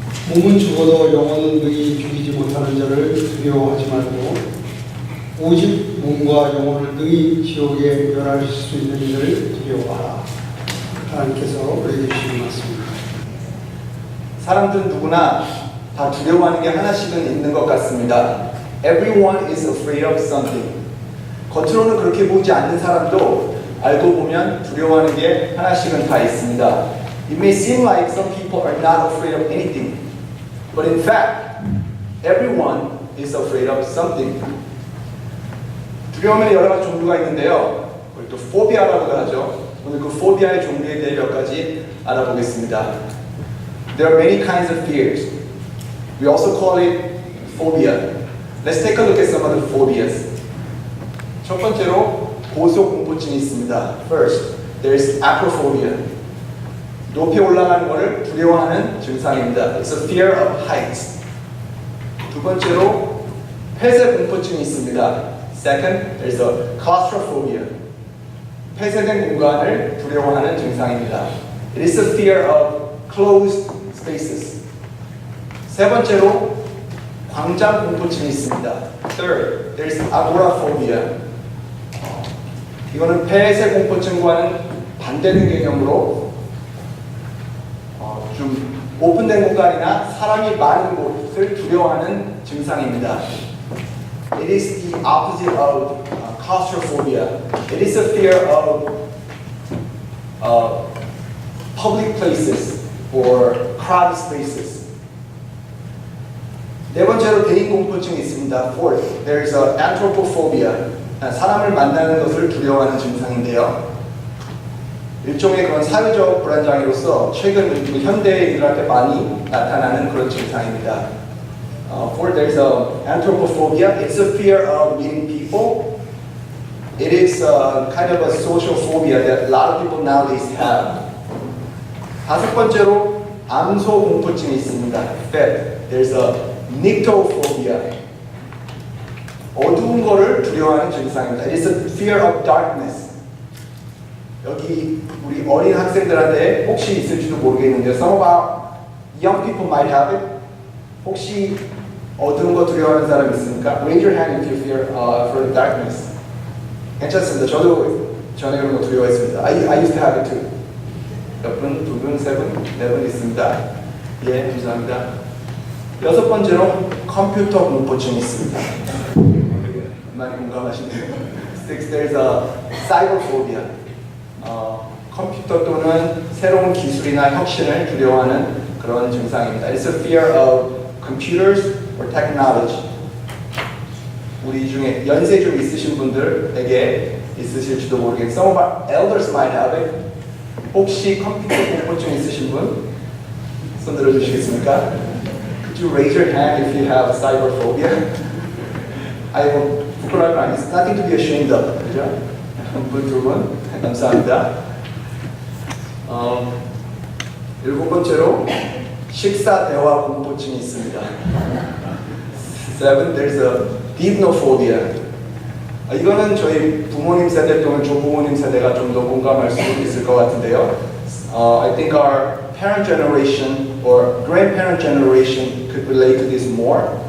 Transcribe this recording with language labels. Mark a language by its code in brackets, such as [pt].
[ko] 몸은 죽어도 영혼은 능히 죽이지 못하는 자를 두려워하지 말고 오직 몸과 영혼을 능히 지옥에 멸할 수 있는 이를 두려워하라. 하나님께서 우리에게 주신 말씀입니다. 사람들은 누구나 다 두려워하는 게 하나씩은 있는 것 같습니다. [en] Everyone is afraid of something. [ko] 겉으로는 그렇게 보이지 않는 사람도 알고 보면 두려워하는 게 하나씩은 다 있습니다. [en] It may seem like some people are not afraid of anything, but in fact, everyone is afraid of something. [ko] 두려움에는 여러 가지 종류가 있는데요. 우리 또 포비아라고도 하죠. 오늘 그 포비아의 종류에 대해 몇 가지 알아보겠습니다. [en] There are many kinds of fears. We also call it phobia. Let's take a look at some of the phobias. [ko] 첫 번째로 고소공포증이 있습니다. [en] First, there is acrophobia. [ko] 높이 올라가는 것을 두려워하는 증상입니다. [en] It's a fear of heights. [ko] 두 번째로 폐쇄공포증이 있습니다. [en] Second, there's a claustrophobia. [ko] 폐쇄된 공간을 두려워하는 증상입니다. [en] It is a fear of closed spaces. [ko] 세 번째로 광장 공포증이 있습니다. [en] Third, there's agoraphobia. [ko] 이거는 폐쇄 공포증과는 반대된 개념으로 좀 오픈된 공간이나 사람이 많은 곳을 두려워하는 증상입니다. [en] It is the opposite of claustrophobia. It is a fear of public places or crowded spaces. [ko] 네 번째로 대인 공포증이 있습니다. [en] Fourth, there is anthropophobia. [ko] 사람을 만나는 것을 두려워하는 증상인데요. 일종의 그런 사회적 불안장애로서 최근 현대인들한테 많이 나타나는 그런 증상입니다. [en] Fourth, there is anthropophobia. It's a fear of meeting people. It is kind of a social phobia that a lot of people nowadays have. [ko] 다섯 번째로 암소 공포증이 있습니다. [en] Fifth, there's nyctophobia. [ko] 어두운 거를 두려워하는 증상입니다. [en] It is a fear of darkness. [ko] 여기 우리 어린 학생들한테 혹시 있을지도 모르겠는데 [en] some of our young people might have it. [ko] 혹시 어두운 거 두려워하는 사람 있습니까? [en] Raise your hand if you fear for darkness. [ko] 괜찮습니다. 저도 전에 그런 거 두려워했습니다. [en] I used to have it too. [ko] 몇 분? 두 분? 세 분? 네 분 있습니다. 예, 감사합니다. 여섯 번째로 컴퓨터 공포증이 있습니다. 많이 공감하시네요. [en] Six, there's a cyberphobia. [ko] 컴퓨터 또는 새로운 기술이나 혁신을 두려워하는 그런 증상입니다. [en] It's a fear of computers or technology. [ko] 우리 중에 연세 좀 있으신 분들에게 있으실지도 모르겠는데 [en] some of our elders might have it. [ko] 혹시 컴퓨터 공포증 있으신 분? 손 들어주시겠습니까? [en] Could you raise your hand if you have cyberphobia? [ko] 아이고 부끄러운 거 아니죠? [en] Nothing to be ashamed of. [ko] 그죠? 한 분, 두 분. 감사합니다. 일곱 번째로 식사 대화 공포증이 있습니다. [en] Seven, there's a deipnophobia. [ko] 이거는 저희 부모님 세대 또는 조부모님 세대가 좀 더 공감할 수 있을 것 같은데요. [en] I think our parent generation or grandparent generation could relate to this more.